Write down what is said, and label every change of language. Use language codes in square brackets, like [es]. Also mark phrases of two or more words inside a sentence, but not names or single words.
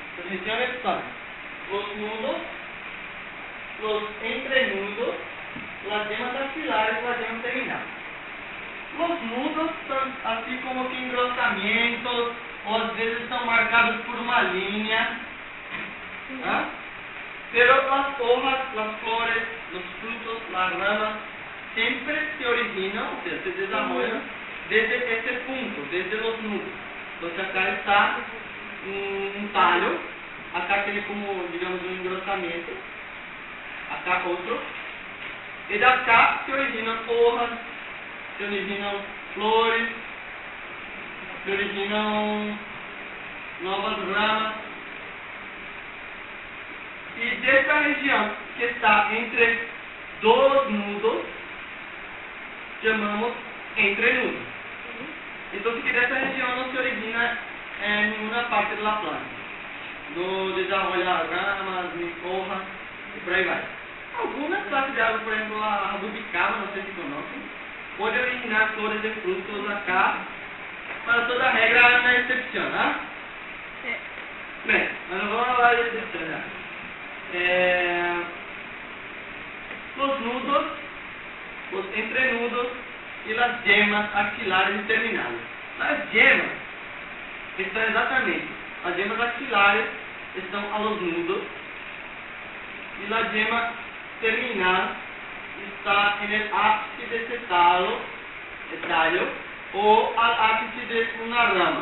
[es] regiones son los nudos, los entrenudos, las yemas axilares y las yemas terminales. Los nudos son así como que engrosamientos, [pt] o às vezes estão marcados por uma linha. ¿Ah? [es] Pero las hojas, las flores, los frutos, las ramas, siempre se originam, o sea, se desarrollan desde este punto, desde los nudos. [pt] Entonces acá está um talho, acá tem como, digamos, um engrossamento, acá outro, e da cá se originam hojas, se originam flores, se originam novas ramas. E dessa região que está entre dois nudos, chamamos entrenudo. Então, que dessa região não se origina em nenhuma parte da planta. [es] No desarrollar ramas, ni hojas, [pt] e por aí vai. Algumas classes de árvores, por exemplo, a rubicava, não sei se conhecem, pode originar flores e frutos acá. Para toda regra há uma exceção, né? Bem, mas não vamos falar de exceção, né? [es] Los nudos, los entrenudos y las yemas axilares y terminales. Las yemas están exatamente, las yemas axilares están a los nudos y la yema terminal está en el ápice de ese tallo o al ápice de una rama.